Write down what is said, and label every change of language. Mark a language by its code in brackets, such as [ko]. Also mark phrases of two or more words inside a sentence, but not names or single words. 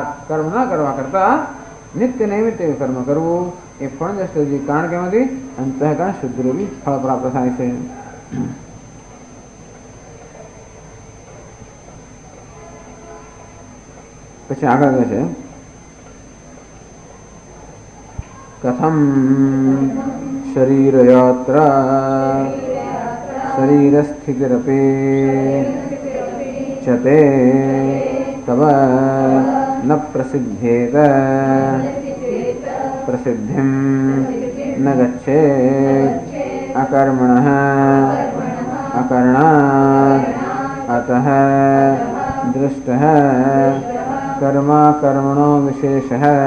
[gu] કર્મ ન કરવા કરતા નિત્ય નૈમિત્તિક કર્મ કરવું એ ફળ દ્રષ્ટિ, કારણ કે એમાંથી અંતઃકરણ શુદ્ધિરૂપી ફળ પ્રાપ્ત થાય છે. પછી આગળ કહે છે [sa] कथम शरीरयात्रा शरीरस्थितिरपि चते तव न प्रसिद्धेत प्रसिद्धिं न गच्छेत् अकर्मणः अकरणात् अतः दृष्टः कर्मा कर्मणो विशेषः